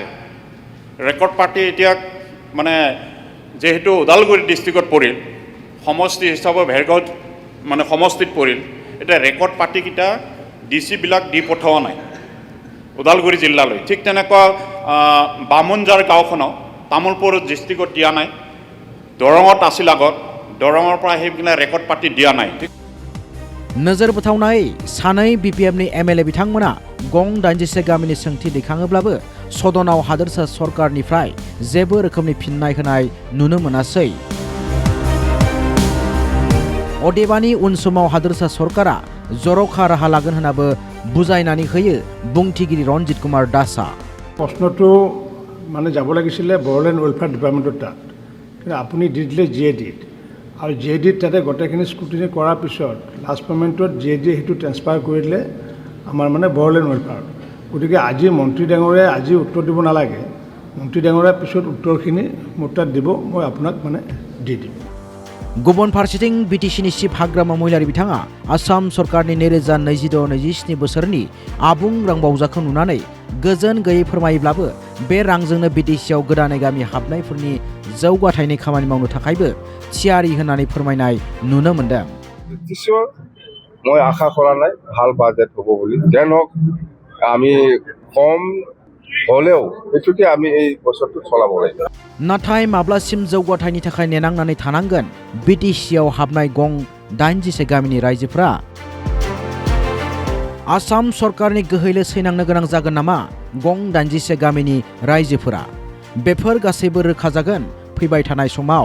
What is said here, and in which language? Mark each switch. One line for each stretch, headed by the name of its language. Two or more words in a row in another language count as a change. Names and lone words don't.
Assamese: ৰেকৰ্ড পাতি এতিয়া মানে যেহেতু ওদালগুৰি ডিষ্ট্ৰিক্টত পৰিল, সমষ্টি হিচাপে ভেৰগাঁৱত মানে সমষ্টিত পৰিল, এতিয়া ৰেকৰ্ড পাতিকেইটা ডিচিবিলাক দি পঠোৱা নাই ওদালগুৰি জিলালৈ। ঠিক তেনেকুৱা বামুণজাৰ গাঁওখনক তামোলপুৰ ডিষ্ট্ৰিক্টত দিয়া নাই, দৰঙত আছিল আগত, দৰঙৰ পৰা সেইবিলাক ৰেকৰ্ড পাতি দিয়া নাই।
Bodo: नोजोर बोथावनाय सानै बिपिएफनि एमएलए बिथांमोना गं 81 गामिनि सोंथि दैखाङोब्लाबो सदनाव हादोरसा सरकारनिफ्राय जेबो रोखोमनि फिननाय होनाय नुनो मोनासै। अदेबानि उन समाव हादोरसा सरकारा जर'खा राहा लागोन होनाबो बुजायनानै होयो बुंथिगिरि रन्जित कुमार दासआ।
Assamese: प्रश्नটো মানে যাব লাগিছিলে বড়োলেণ্ড ৱেলফেয়াৰ ডিপাৰ্টমেণ্টৰ তাত, কিন্তু আপুনি দি দিলে জিএডিত, আৰু জিএডিত তাতে গোটেইখিনি স্ক্ৰুটিনি কৰাৰ পিছত
English: last payment
Assamese: জিএডি সেইটো ট্ৰেন্সফাৰ কৰি দিলে আমাৰ মানে বড়োলেণ্ড ৱেলফেয়াৰ। গতিকে আজি মন্ত্ৰী ডাঙৰীয়াই আজি উত্তৰ দিব নালাগে, মন্ত্ৰী ডাঙৰীয়াৰ পিছত উত্তৰখিনি মোৰ তাত দিব, মই আপোনাক মানে দি দিম।
Bodo: गुबुन फारसेथिं बिटिसिनि चिफ हाग्रामा महिलारि बिथाङा आसाम सरकारनि 2026-27 बोसोरनि आबुं रांबावजाखौ नुनानै गोजोन गैयै फोरमायोब्लाबो बे रांजोंनो बिटिसिआव गोदानै गामि हाबनायफोरनि जौगाथायनि खामानि मावनो थाखायबो थियारि होननानै फोरमायनाय नुनो मोन्दों।
Assamese: মই আশা কৰা নাই ভাল বাজেট হ'ব বুলি, যেন হওক আমি কম হলেও এটুকু আমি এই বছরটো চলাব লাগিব।
Bodo: नाथाय माब्लासिम जौगाथायनि थाखाय नेनांनानै थानांगोन बिटिसिआव हाबनाय गं 81 गामिनि रायजोफोरा? आसाम सरकारनि गोहैलो सैनांनो गोनां जागोन नामा गं 81 गामिनि रायजोफोरा? बेफोर गासैबो रोखा जागोन फैबाय थानाय समाव।